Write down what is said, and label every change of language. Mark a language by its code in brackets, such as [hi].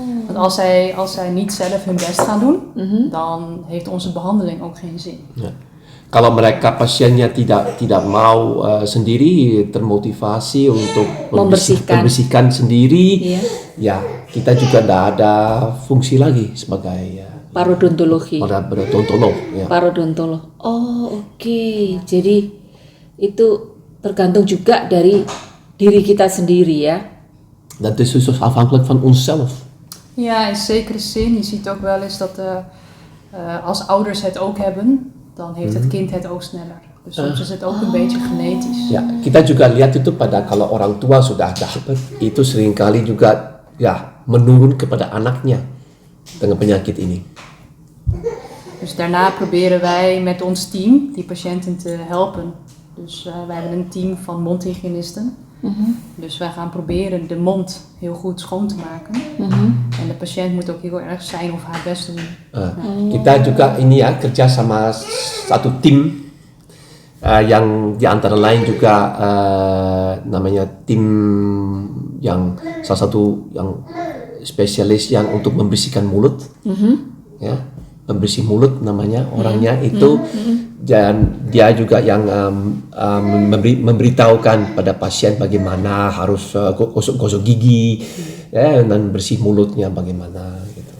[nl] Want als zij niet zelf hun best gaan doen, dan heeft onze behandeling ook geen zin. [id] Ya. Kalau mereka pasiennya tidak mau sendiri termotivasi untuk membersihkan sendiri, ya kita juga tidak ada fungsi lagi sebagai Parodontologi. Parodontolog. Ya. Parodontolog. Oh, oke. Jadi itu tergantung juga dari diri kita sendiri ya. [nl] Dat is dus afhankelijk van onszelf. Ja, in zekere zin. Je ziet ook wel eens dat als ouders het ook hebben, dan heeft het kind het ook sneller. Dus soms is het ook een beetje genetisch. [id] Ya, kita juga lihat itu pada kalau orang tua sudah dapat, itu seringkali juga ya menurun kepada anaknya dengan penyakit ini. [nl] Dus daarna proberen wij met ons team die patiënten te helpen. Dus wij hebben een team van mondhygiënisten. Dus wij gaan proberen de mond heel goed schoon te maken. En de patiënt moet ook heel erg zijn of haar best doen. [id] Kita juga ini ya kerja sama satu tim yang di antara lain juga namanya tim yang salah satu yang spesialis yang untuk membersihkan mulut. Ya, pembersih mulut namanya orangnya itu. Dan dia juga yang memberitahukan pada pasien bagaimana harus gosok gigi ya, dan bersih mulutnya bagaimana gitu.